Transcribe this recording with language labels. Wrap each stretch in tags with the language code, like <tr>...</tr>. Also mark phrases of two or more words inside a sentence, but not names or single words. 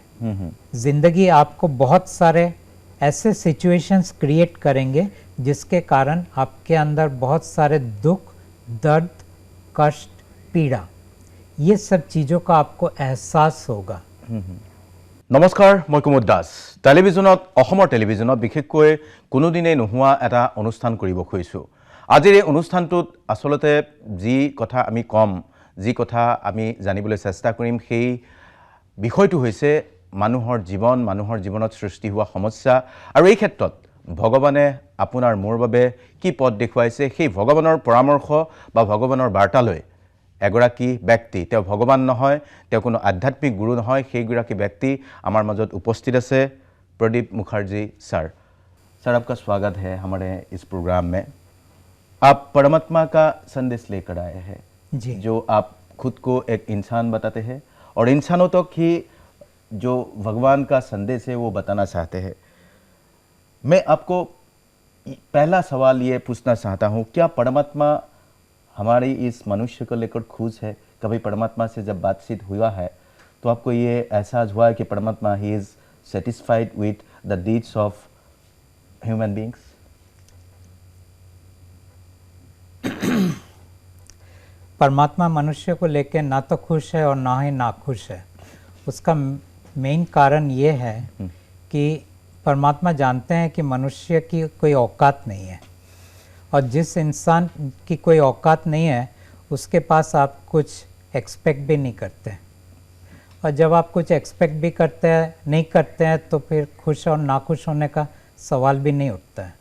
<hi>जिंदगी आपको बहुत सारे ऐसे सिचुएशंस क्रिएट करेंगे जिसके कारण आपके अंदर बहुत सारे दुख, दर्द, कष्ट, पीड़ा, ये सब चीज़ों का आपको एहसास होगा। नमस्कार, मैं कुमुद दास।</hi> <as>टेलिभिजनत অসমৰ টেলিভিজনত বিশেষকৈ কোনোদিনেই নোহোৱা এটা অনুষ্ঠান কৰিব খুজিছোঁ। আজিৰ এই অনুষ্ঠানটোত আসলতে যি কথা আমি কম, যি কথা আমি জানিবলৈ চেষ্টা কৰিম, সেই বিষয়টো হৈছে মানুহৰ জীৱন, মানুহৰ জীৱনত সৃষ্টি হোৱা সমস্যা, আৰু এই ক্ষেত্ৰত ভগৱানে আপোনাৰ মোৰ বাবে কি পথ দেখুৱাইছে, সেই ভগৱানৰ পৰামৰ্শ বা ভগৱানৰ বাৰ্তালৈ এগৰাকী ব্যক্তি, তেওঁ ভগৱান নহয়, তেওঁ কোনো আধ্যাত্মিক গুৰু নহয়, সেইগৰাকী ব্যক্তি আমাৰ মাজত উপস্থিত আছে।</as> <hi>प्रदीप मुखर्जी सर, आपका स्वागत है हमारे इस प्रोग्राम में। आप परमात्मा का संदेश लेकर आए हैं जी। जो आप खुद को एक इंसान बताते हैं और इंसानों तक ही जो भगवान का संदेश है वो बताना चाहते हैं। मैं आपको पहला सवाल ये पूछना चाहता हूँ, क्या परमात्मा हमारी इस मनुष्य को लेकर खुश है? कभी परमात्मा से जब बातचीत हुआ है तो आपको ये एहसास हुआ है कि परमात्मा ही इज</hi> <en>satisfied with the deeds of human beings?</en> <hi>परमात्मा मनुष्य को लेकर ना तो खुश है और ना ही नाखुश है। उसका मेन कारण ये है कि परमात्मा जानते हैं कि मनुष्य की कोई औकात नहीं है, और जिस इंसान की कोई औकात नहीं है उसके पास आप कुछ एक्सपेक्ट भी नहीं करते, और जब आप कुछ एक्सपेक्ट भी नहीं करते हैं तो फिर खुश और नाखुश होने का सवाल भी नहीं उठता है।</hi>